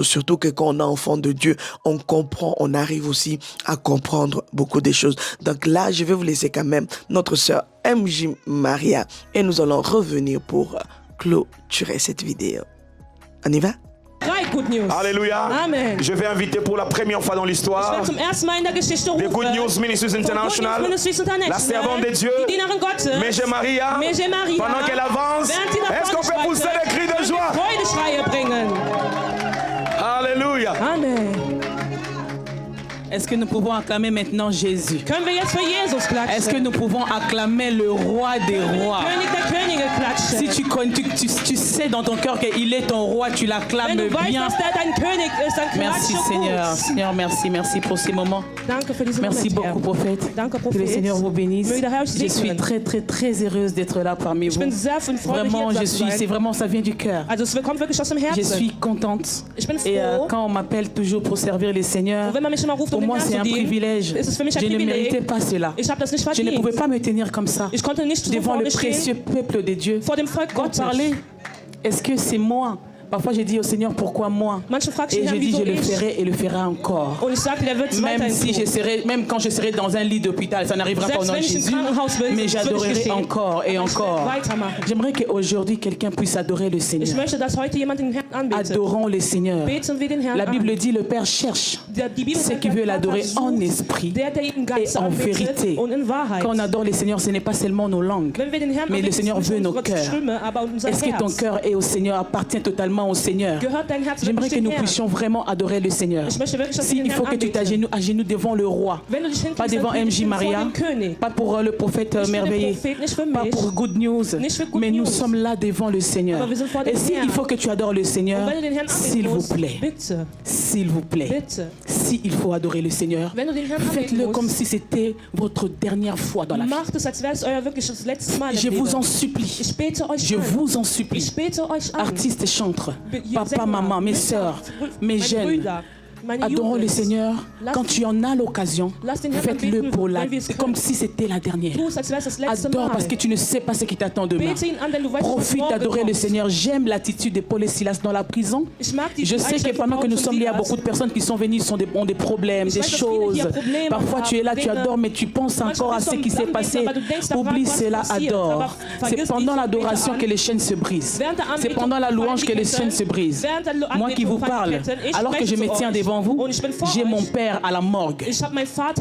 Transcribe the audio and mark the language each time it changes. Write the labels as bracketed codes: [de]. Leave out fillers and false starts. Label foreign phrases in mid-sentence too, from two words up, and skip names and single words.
[fr] Surtout que quand on est enfant de Dieu, on comprend, on arrive aussi à comprendre beaucoup de choses. Donc là, je vais vous laisser quand même notre sœur MJ Maria et nous allons revenir pour clôturer cette vidéo. On y va? [en] good news. [fr] Alléluia. Amen. Je vais inviter pour la première fois dans [de] Ich [fr] l'histoire [de] werde zum ersten Mal in der Geschichte The rufen. Good News Ministries von Good International, News Ministries International, [fr] la servante de Dieu, [de] die Dienerin Gottes, [fr] Mégé Maria, [de] Mégé Maria, [fr] pendant qu'elle avance, [de] während sie nach [fr] est-ce qu'on [de] vorne [fr] peut pousser [de] schreitet, [fr] des cris de joie? [de] Freudeschreie bringen. [fr] Alléluia. Amen. Est-ce que nous pouvons acclamer maintenant Jésus? [de] Können wir jetzt für Jesus klatschen? [fr] Est-ce que nous pouvons acclamer le roi des rois? [de] König der Könige klatschen. [fr] Si tu sais dans ton cœur qu'il est ton roi, tu l'acclames [de] Wenn du weißt, [fr] bien. [de] dass der dein König ist, dann [fr] Merci [de] klatsche [fr] Seigneur. [de] gut. [fr] Seigneur, merci pour ces moments. [de] Danke für diese [fr] Merci [de] Momente, Herr. [fr] beaucoup prophète. [de] Danke, [fr] Que [de] Prophet. [fr] le Seigneur vous bénisse. [de] Möge der Herr euch [fr] Je suis [de] segnen. [fr] très heureuse d'être là parmi [de] Ich [fr] vous. [de] bin sehr von Freude [fr] Vraiment, [de] hier [fr] je [de] zu [fr] suis, c'est [de] sein. [fr] vraiment, ça vient du cœur. [de] Also es kommt wirklich aus dem [fr] Je [de] Herzen. [fr] suis contente. [de] Ich bin [fr] Et [de] froh. [fr] quand on m'appelle toujours pour servir le Seigneur, [de] Und wenn man mich immer ruft, [fr] pour [de] den [fr] moi [de] Herrn [fr] c'est [de] zu [fr] un [de] dienen, [fr] privilège. [de] ist es für mich ein [fr] Je ne [de] Privileg. [fr] méritais pas cela. [de] Ich habe das nicht [fr] Je ne [de] verdient. [fr] pouvais pas me tenir comme ça [de] Ich konnte nicht so [fr] devant le [de] vorne stehen [fr] précieux peuple de Dieu [de] vor dem Volk [fr] pour [de] Gottes. [fr] parler. Est-ce que c'est moi? Parfois j'ai dit au Seigneur pourquoi moi? [de] Manche fragen sich, [fr] Et [de] Herr, [fr] je dis [de] wieso [fr] je le [de] ich? [fr] ferai et le ferai encore. [de] Und ich sagte, der wird es [fr] Même [de] weiterhin [fr] si [de] tun. [fr] même quand je serai dans un lit d'hôpital, ça n'arrivera pas au [de] Selbst [fr] nom de [de] wenn ich im [fr] Jésus, [de] Krankenhaus bin, [fr] mais [de] wird es [fr] j'adorerai [de] geschehen. [fr] encore et [de] Aber ich werde [fr] encore. [de] weitermachen. [fr] J'aimerais qu'aujourd'hui quelqu'un puisse adorer le [de] Ich [fr] Seigneur. [de] möchte, dass heute jemand den Herrn anbetet. [fr] Adorons le Seigneur. [de] Beten wir den Herrn [fr] La Bible [de] an. [fr] dit le Père cherche [de] Die Bibel [fr] ceux [de] sagt, [fr] qui [de] der [fr] veulent l'adorer [de] Vater [fr] en [de] sucht, [fr] esprit [de] der ihn ganz [fr] et en [de] anbetet [fr] vérité. [de] und in Wahrheit. [fr] Quand on adore le Seigneur, ce n'est pas seulement nos langues, [de] Wenn wir den Herrn [fr] mais le [de] anbeten, [fr] Seigneur [de] nicht [fr] veut nos [de] unsere [fr] cœurs. [de] Stimme, aber unser [fr] Est-ce que ton [de] Herz. [fr] cœur est au Seigneur, appartient totalement au Seigneur? [de] Gehört dein Herz [fr] J'aimerais [de] wirklich [fr] que [de] dem [fr] nous [de] Herrn? [fr] puissions vraiment adorer le Seigneur. [de] Ich möchte wirklich, dass wir [fr] S'il [de] den [fr] faut [de] Herrn [fr] que tu [de] anbeten. [fr] t'agenouilles devant le roi, [de] Wenn du dich [fr] pas [de] hinkniest, [fr] devant [de] dann [fr] MJ [de] knie dich vor [fr] Maria, [de] dem König. [fr] pas pour le prophète [de] Nicht für den [fr] merveilleux, [de] Prophet, nicht für [fr] pas [de] mich. [fr] pour Good News, [de] Nicht für Good [fr] mais nous [de] News. [fr] sommes là devant le Seigneur. [de] Aber wir sind vor dem [fr] Et s'il [de] Herrn. [fr] faut que tu adores le Seigneur, [de] Und wenn du den Herrn [fr] s'il [de] anbeten [fr] vous [de] musst, [fr] plaît, [de] bitte, [fr] s'il vous plaît, [de] bitte, [fr] s'il faut adorer le Seigneur, [de] wenn du den Herrn anbeten [fr] faites-le comme [de] musst, [fr] si c'était votre dernière fois dans la vie. [de] macht es, als wäre es euer wirklich das letzte Mal im [fr] Je vous [de] Leben. [fr] en supplie. [de] Ich bete euch [fr] Je [de] an. [fr] vous en supplie. [de] Ich bete euch an. [fr] Artistes, chantres, [de] Ihr [fr] papa, [de] Sänger, [fr] maman, mes [de] Mütter, [fr] sœurs, mes [de] meine [fr] jeunes, [de] Brüder, meine [fr] adorons le [de] Jugend. [fr] Seigneur. [de] Lass- [fr] Quand tu en as l'occasion, [de] Lass den Herrn [fr] faites-le [de] anbeten, [fr] pour [de] wenn wir es [fr] comme [de] können. [fr] si c'était la dernière. [de] Tu es, als wäre es das letzte [fr] Adore [de] Mal. [fr] parce que tu ne sais pas ce qui t'attend demain. [de] Bete ihn an, denn du weißt, was [fr] Profite [de] morgen [fr] d'adorer le [de] kommt. [fr] Seigneur. J'aime l'attitude de Paul et Silas dans la prison. [de] Ich mag die [fr] Je sais que [de] Einstellung [fr] pendant [de] von [fr] que nous [de] Paulus [fr] sommes [de] und [fr] là, il y a [de] Silas. [fr] beaucoup de personnes qui sont venues, ont des problèmes, [de] Ich [fr] des [de] weiß, dass viele [fr] choses. [de] hier Probleme [fr] Parfois tu es là, tu [de] haben, [fr] adores, mais tu penses encore à ce qui s'est passé. Oublie cela, adore. C'est pendant l'adoration que les chaînes se brisent. C'est pendant la louange que les chaînes se brisent. Moi qui vous parle, alors que je me tiens devant vous, j'ai mon père à la morgue. [de] Ich habe meinen Vater